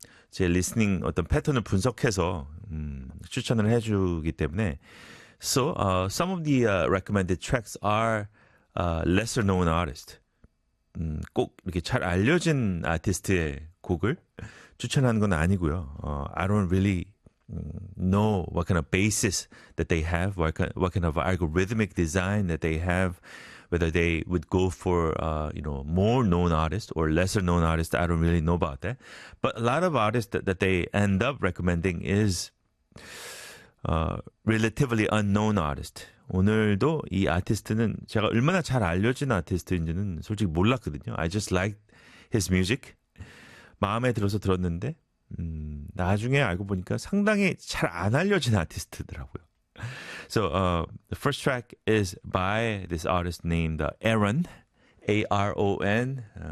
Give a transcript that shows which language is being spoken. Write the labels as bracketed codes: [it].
[ko] 제 리스닝 어떤 패턴을 분석해서 추천을 해주기 때문에. [en] So some of the recommended tracks are lesser known artist. [ko] 꼭 이렇게 잘 알려진 아티스트의 곡을 추천하는 건 아니고요. [en] I don't really know what kind of basis that they have, what kind of algorithmic design that they have, whether they would go for you know, more known artists or lesser known artists. I don't really know about that. But a lot of artists that they end up recommending is relatively unknown artist. [ko] 오늘도 이 아티스트는 제가 얼마나 잘 알려진 아티스트인지는 솔직히 몰랐거든요. [en] I just liked his music. [ko] 마음에 들어서 들었는데 나중에 알고 보니까 상당히 잘 안 알려진 아티스트더라고요. [en] So the first track is by this artist named Aaron, A-R-O-N.